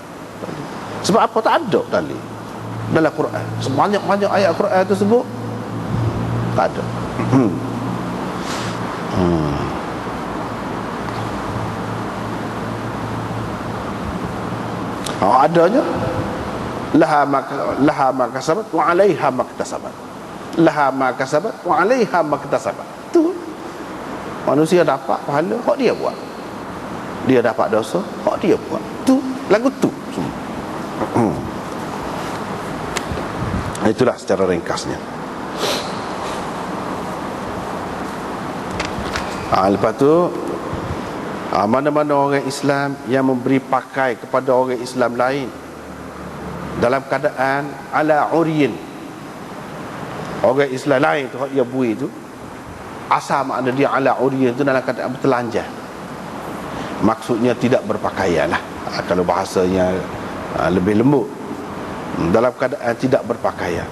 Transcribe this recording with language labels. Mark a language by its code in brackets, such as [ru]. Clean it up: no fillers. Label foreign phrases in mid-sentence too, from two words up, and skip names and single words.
[ms] Sebab apa? Tak ada dalil dalam Quran. Sebanyak-banyak ayat Quran tersebut tak ada. [ar] Adanya لَهَا مَا كَسَبَتْ وَعَلَيْهَا مَا اكْتَسَبَتْ. لَهَا مَا كَسَبَتْ وَعَلَيْهَا مَا اكْتَسَبَتْ. [ms] Tu manusia dapat pahala hak dia buat, dia dapat dosa hak dia buat. Tu lagu tu semua. Itulah secara ringkasnya. Lepas tu mana-mana orang Islam yang memberi pakai kepada orang Islam lain dalam keadaan [ar] عَلَى عُرْيٍ, [ms] orang Islam lain tu dia bui tu, asal makna dia [ar] عَلَى عُرْيٍ [ms] tu dalam keadaan bertelanjang, maksudnya tidak berpakaian lah, kalau bahasanya lebih lembut, dalam keadaan tidak berpakaian.